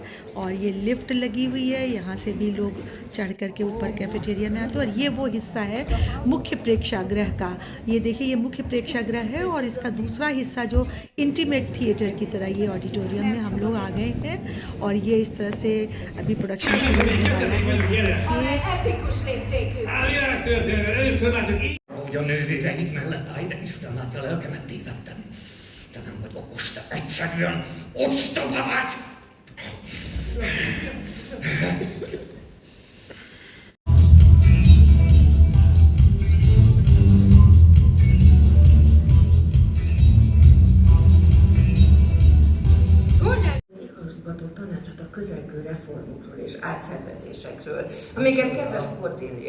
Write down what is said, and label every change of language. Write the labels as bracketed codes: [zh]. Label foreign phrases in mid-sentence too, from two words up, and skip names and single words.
[hi] और ये लिफ्ट लगी हुई है, यहाँ से भी लोग चढ़ करके ऊपर कैफेटेरिया में आते हैं। और ये वो हिस्सा है मुख्य प्रेक्षागृह का। ये देखिए, ये मुख्य प्रेक्षागृह है, और इसका दूसरा हिस्सा जो [en] intimate theatre [hi] की तरह, ये ऑडिटोरियम में हम लोग आ गए हैं। और ये इस तरह से अभी प्रोडक्शन शुरू होने वाला है। [hu] Ja nővéreid mellett állj, de Isten látja, lelkemet tévedtem. Te nem vagy okos, te egyszerűen ostoba vagy! Igazgató tanácsot a közelgő reformokról és átszervezésekről, amiket kedves Cordelia.